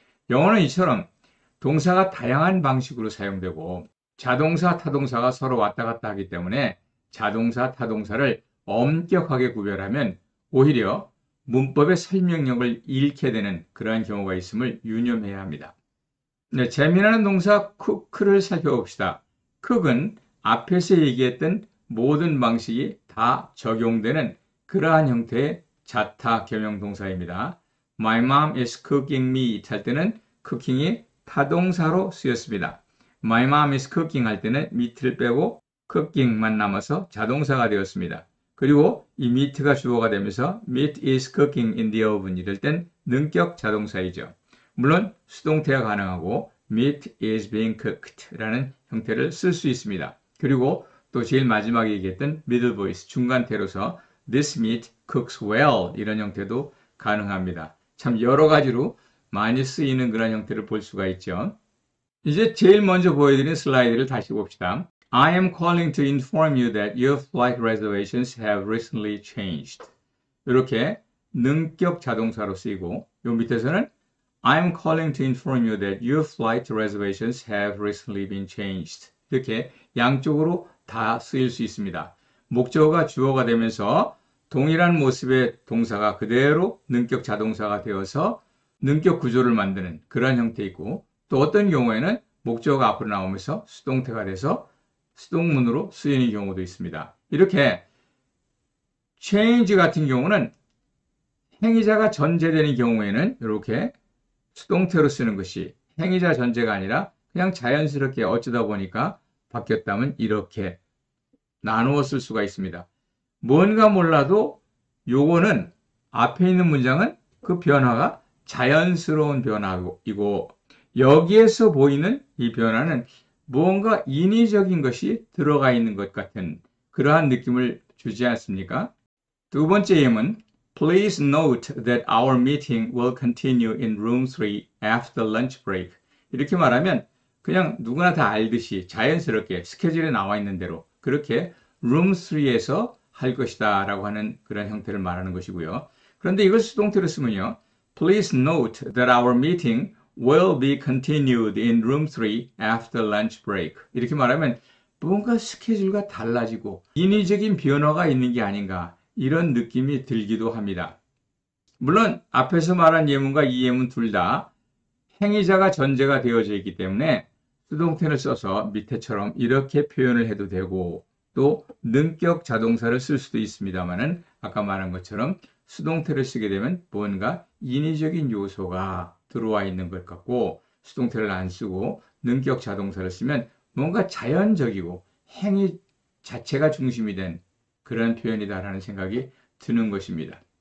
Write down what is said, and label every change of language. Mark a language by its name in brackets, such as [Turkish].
[Korean] 영어는 이처럼 동사가 다양한 방식으로 사용되고 자동사, 타동사가 서로 왔다 갔다 하기 때문에 자동사, 타동사를 엄격하게 구별하면 오히려 문법의 설명력을 잃게 되는 그러한 경우가 있음을 유념해야 합니다. 네, 재미나는 동사 cook를 살펴봅시다. cook은 앞에서 얘기했던 모든 방식이 다 적용되는 그러한 형태의 자타 겸용 동사입니다. [English] My mom is cooking meat [Korean] 할 때는 cooking이 타동사로 쓰였습니다. [English] My mom is cooking [Korean] 할 때는 meat를 빼고 cooking만 남아서 자동사가 되었습니다. 그리고 이 meat가 주어가 되면서 [English] meat is cooking in the oven [Korean] 이럴 땐 능격 자동사이죠. 물론 수동태가 가능하고 [English] meat is being cooked [Korean] 라는 형태를 쓸 수 있습니다. 그리고 또 제일 마지막에 얘기했던 middle voice 중간태로서 [English] this meat cooks well [Korean] 이런 형태도 가능합니다. 참 여러 가지로 많이 쓰이는 그런 형태를 볼 수가 있죠. 이제 제일 먼저 보여드린 슬라이드를 다시 봅시다. [English] I am calling to inform you that your flight reservations have recently changed. [Korean] 이렇게 능격 자동사로 쓰이고 요 밑에서는 [English] I am calling to inform you that your flight reservations have recently been changed. [Korean] 이렇게 양쪽으로 다 쓰일 수 있습니다. 목적어가 주어가 되면서 동일한 모습의 동사가 그대로 능격 자동사가 되어서 능격 구조를 만드는 그런 형태이고 또 어떤 경우에는 목적어가 앞으로 나오면서 수동태가 돼서 수동문으로 쓰이는 경우도 있습니다. 이렇게 change 같은 경우는 행위자가 전제되는 경우에는 이렇게 수동태로 쓰는 것이 행위자 전제가 아니라 그냥 자연스럽게 어쩌다 보니까 바뀌었다면 이렇게 나누어 쓸 수가 있습니다. 뭔가 몰라도 요거는 앞에 있는 문장은 그 변화가 자연스러운 변화이고 여기에서 보이는 이 변화는 무언가 인위적인 것이 들어가 있는 것 같은 그러한 느낌을 주지 않습니까? 두 번째 예문 [English] Please note that our meeting will continue in room 3 after lunch break. [Korean] 이렇게 말하면 그냥 누구나 다 알듯이 자연스럽게 스케줄에 나와 있는 대로 그렇게 room 3에서 할 것이다 라고 하는 그런 형태를 말하는 것이고요. 그런데 이걸 수동태로 쓰면요. [English] Please note that our meeting will be continued in room 3 after lunch break. [Korean] 이렇게 말하면 뭔가 스케줄과 달라지고 인위적인 변화가 있는 게 아닌가 이런 느낌이 들기도 합니다. 물론 앞에서 말한 예문과 이 예문 둘 다 행위자가 전제가 되어져 있기 때문에 수동태를 써서 밑에처럼 이렇게 표현을 해도 되고 또 능격 자동사를 쓸 수도 있습니다만은 아까 말한 것처럼 수동태를 쓰게 되면 뭔가 인위적인 요소가 들어와 있는 것 같고 수동태를 안 쓰고 능격 자동사를 쓰면 뭔가 자연적이고 행위 자체가 중심이 된 그런 표현이다라는 생각이 드는 것입니다.